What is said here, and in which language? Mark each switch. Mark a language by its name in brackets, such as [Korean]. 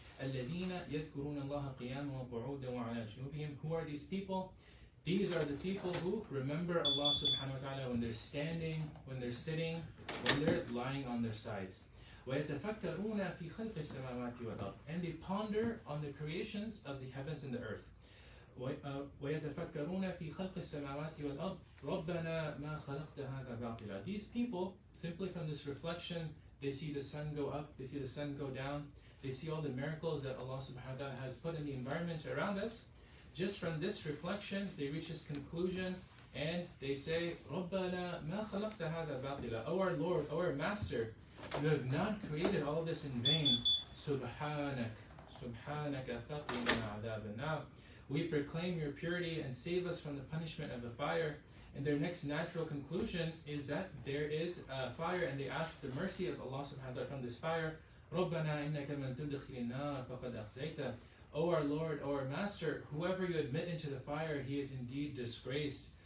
[Arabic] الذين يذكرون الله قياما وقعودا وعلى جنوبهم. [English] Who are these people? These are the people who remember Allah subhanahu wa ta'ala when they're standing, when they're sitting, when they're lying on their sides. [Arabic] ويتفكرون في خلق السماوات والأرض. [English] And they ponder on the creations of the heavens and the earth. [Arabic] ويتفكرون في خلق السماوات والأرض ربنا ما خلقت هذا باطلا. [English] These people, simply from this reflection, they see the sun go up, they see the sun go down, they see all the miracles that Allah subhanahu wa ta'ala has put in the environment around us. Just from this reflection, they reach this conclusion and they say, [Arabic] ربنا ما خلقت هذا باطلا. [English] O our Lord, O our Master, you have not created all this in vain. [Arabic] سبحانك سبحانك فقنا عذاب النار. [English] We proclaim your purity and save us from the punishment of the fire. And their next natural conclusion is that there is a fire, and they ask the mercy of Allah subhanahu wa ta'ala from this fire. [Arabic] رَبَّنَا إِنَّكَ مَن تُدْخِلِ النَّارَ فَقَدْ أَخْزَيْتَ. [English] O our Lord, O our Master, whoever you admit into the fire, he is indeed disgraced.